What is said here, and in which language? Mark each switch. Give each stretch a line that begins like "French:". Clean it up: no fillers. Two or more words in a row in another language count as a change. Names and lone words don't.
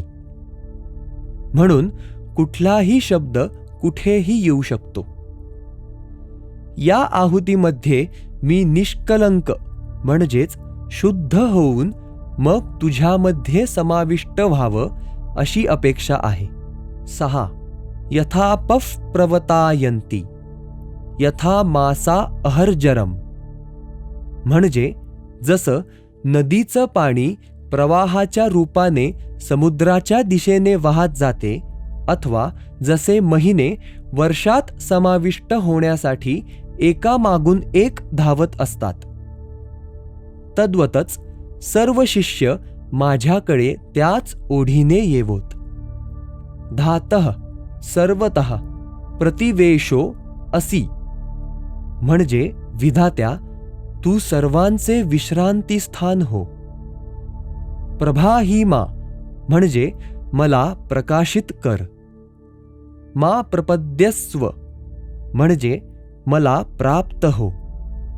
Marathi: म्हणून कुठलाही शब्द कुठेही येऊ शकतो. या आहुतीमध्ये मी निष्कलंक म्हणजेच शुद्ध होऊन मग तुझ्यामध्ये समाविष्ट व्हावं अशी अपेक्षा आहे. 6.
Sanskrit: यथा पफ प्रवतायन्ति यथा मासा अहर्जरम.
Marathi: म्हणजे जसं नदीचं पाणी प्रवाहाच्या रूपाने समुद्राच्या दिशेने वाहत जाते अथवा जसे महिने वर्षात समाविष्ट होण्यासाठी एकामागून एक धावत असतात, तद्वतच सर्व शिष्य माझ्याकडे त्याच ओढीने येवोत.
Sanskrit: धातः सर्वतः प्रतिवेशो असि.
Marathi: म्हणजे विधात्या तू सर्वांचे विश्रांतीस्थान हो. प्रभाहीमा म्हणजे मला प्रकाशित कर.
Sanskrit: मा प्रपद्यस्व
Marathi: म्हणजे मला प्राप्त हो.